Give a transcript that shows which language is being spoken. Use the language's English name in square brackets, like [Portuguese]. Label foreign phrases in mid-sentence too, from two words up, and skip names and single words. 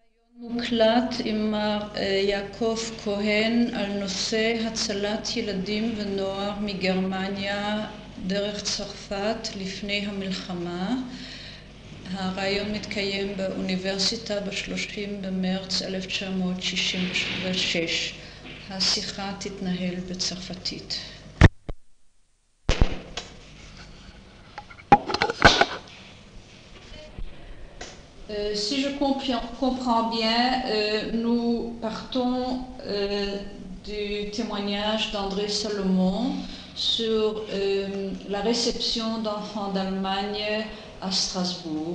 [Hebrew] מוקלט עם מר יעקב כהן על נושא הצלת ילדים ונוער מגרמניה דרך צרפת לפני המלחמה. הרעיון מתקיים באוניברסיטה ב-30 במרץ 1966. השיחה תתנהל בצרפתית. [French] Si je comprends bien, nous partons du témoignage d'André Salomon sur la réception d'enfants d'Allemagne à Strasbourg.